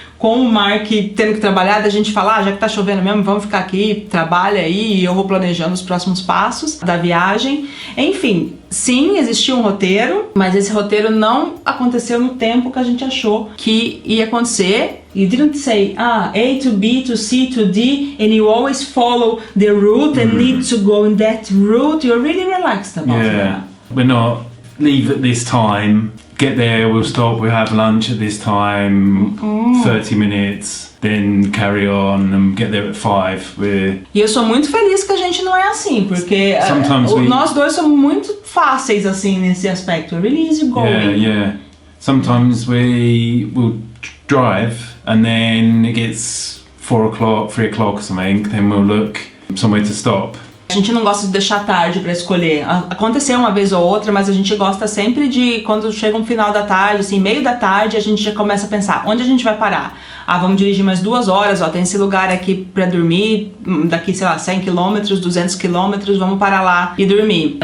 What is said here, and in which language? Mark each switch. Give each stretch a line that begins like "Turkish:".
Portuguese: com o Mark tendo que trabalhar, da gente falar, já que tá chovendo mesmo, vamos ficar aqui, trabalha aí, e eu vou planejando os próximos passos da viagem. Enfim, sim, existia um roteiro, mas esse roteiro não aconteceu no tempo que a gente achou que ia acontecer.
English: You didn't say, A to B to C to D, and you always follow the route and need to go in that route. You're really relaxed about that. We're not leave at this time, get there, we'll stop, we'll have lunch at this time, 30 minutes, then carry on and get there at 5.
Portuguese: E eu sou muito feliz que a gente não é assim, porque nós dois somos muito fáceis assim nesse aspecto.
English: We're really easy going. Yeah. Sometimes we will drive and then it gets 4 o'clock, 3 o'clock or something, then we'll look somewhere to stop.
Portuguese: A gente não gosta de deixar tarde pra escolher. Aconteceu uma vez ou outra, mas a gente gosta sempre de, quando chega um final da tarde, assim, meio da tarde, a gente já começa a pensar, onde a gente vai parar? Vamos dirigir mais 2 horas, tem esse lugar aqui pra dormir, daqui, sei lá, 100 km, 200 km, vamos parar lá e dormir.